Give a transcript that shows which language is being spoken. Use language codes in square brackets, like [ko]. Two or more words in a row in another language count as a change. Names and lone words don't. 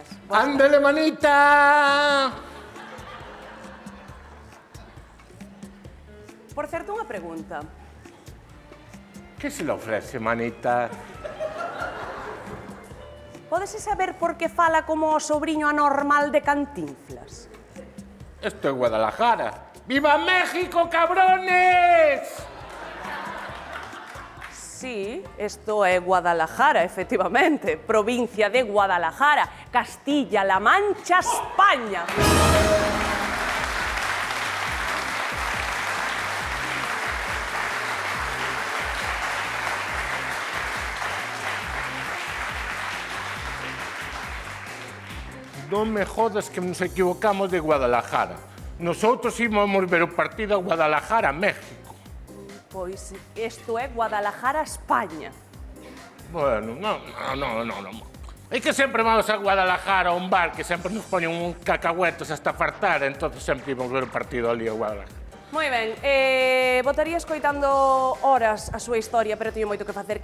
[es] ¡Ándale, manita! [gl] Por certo, unha pregunta. [es] ¿Qué se le ofrece, manita? [gl] Pódese saber por que fala como o sobriño anormal de Cantinflas? [es] Esto es Guadalajara. ¡Viva México, cabrones! [gl] Sí, isto é Guadalajara, efectivamente. Provincia de Guadalajara, Castilla-La Mancha, España. Non me jodas que nos equivocamos de Guadalajara. [es] Nosotros íbamos [gl] ver o partido a Guadalajara, México. Pois isto é Guadalajara, España. [es] Bueno, no. [gl] É que sempre vamos a Guadalajara, a un bar, que sempre nos poñen un cacahuetos hasta fartar, entonces sempre íbamos ver o partido ali a Guadalajara. Moi ben, botaría escoitando horas a súa historia, pero teño moito que facer.